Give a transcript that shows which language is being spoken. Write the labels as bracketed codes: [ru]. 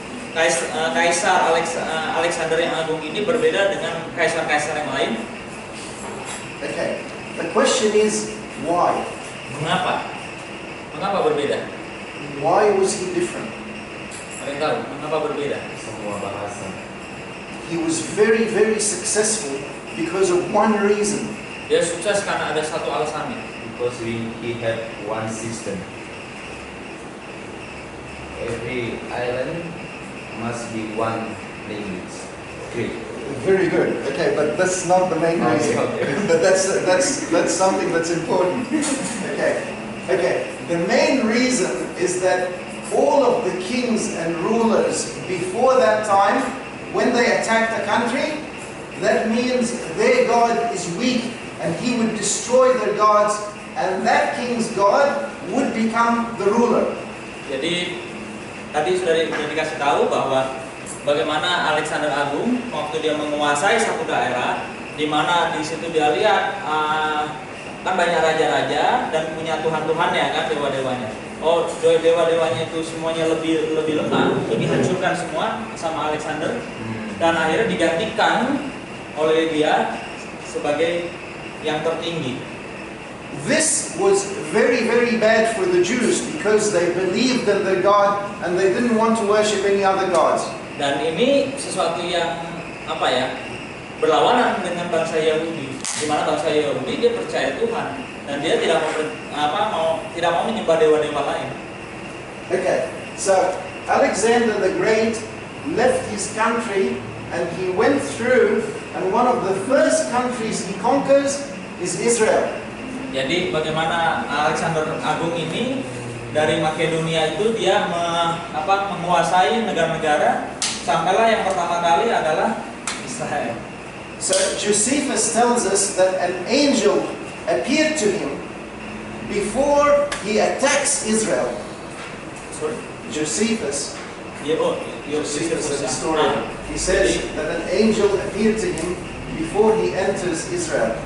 [id] Kaisar Alexander yang Agung ini berbeda dengan kaisar-kaisar yang lain. [en] Okay, the question is why? [id] Mengapa? Mengapa berbeda? [en] Why was he different? [id] Ada yang tahu mengapa berbeda? Semua bahasa. [en] He was very, very successful because of one reason. [id] Dia sukses karena ada satu alasannya. [en] Because he had one system. Every island must be one language. Okay. Very good. Okay, but that's not the main reason. Okay. But that's something that's important. Okay. Okay. The main reason is that all of the kings and rulers before that time, when they attacked a country, that means their God is weak and he would destroy their gods, and that king's God would become the ruler. [id] Jadi tadi sudah dikasih tahu bahwa bagaimana Alexander Agung waktu dia menguasai satu daerah, di mana di situ dia lihat kan banyak raja-raja dan punya tuhan-tuhannya kan, dewa-dewanya. Oh, dewa-dewanya itu semuanya lebih lemah, itu dihancurkan semua sama Alexander dan akhirnya digantikan oleh dia sebagai yang tertinggi. [en] This was very, very bad for the Jews because they believed in their God and they didn't want to worship any other gods. [id] Dan ini sesuatu yang berlawanan dengan bangsa Yahudi, di mana bangsa Yahudi dia percaya Tuhan dan dia tidak mau menyembah dewa-dewa lain. [en] Okay, so Alexander the Great left his country and he went through, and one of the first countries he conquers is Israel. [id] Jadi bagaimana Alexander Agung ini dari Makedonia itu dia menguasai negara-negara, sampailah yang pertama kali adalah Israel. [en] So Josephus tells us that an angel appeared to him before he attacks Israel. Sorry? Josephus, Josephus the historian, he says that an angel appeared to him before he enters Israel.